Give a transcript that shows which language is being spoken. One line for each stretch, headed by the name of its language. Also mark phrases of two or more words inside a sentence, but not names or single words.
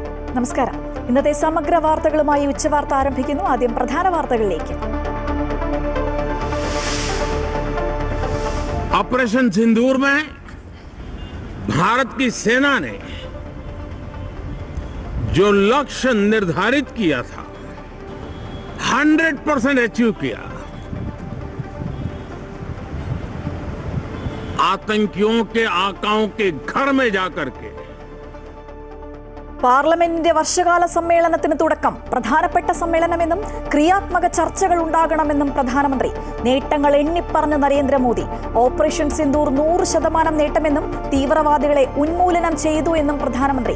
Malayalam: നമസ്കാരം. ഇന്നത്തെ സമഗ്ര വാർത്തകളുമായി ഉച്ചവാർത്ത ആരംഭിക്കുന്നു. ആദ്യം പ്രധാന വാർത്തകളിലേക്ക്.
Hindi: ऑपरेशन सिंदूर में भारत की सेना ने जो लक्ष्य निर्धारित किया था 100% अचीव किया। आतंकियों के आकाओं के घर में जाकर के
Malayalam: പാർലമെന്റിന്റെ വർഷകാല സമ്മേളനത്തിന് തുടക്കം. പ്രധാനപ്പെട്ട സമ്മേളനമെന്നും ക്രിയാത്മക ചർച്ചകൾ ഉണ്ടാകണമെന്നും പ്രധാനമന്ത്രി. നേട്ടങ്ങൾ എണ്ണിപ്പറഞ്ഞ നരേന്ദ്രമോദി. ഓപ്പറേഷൻ സിന്ദൂർ 100% നേട്ടമെന്നും തീവ്രവാദികളെ ഉന്മൂലനം ചെയ്തു എന്നും പ്രധാനമന്ത്രി.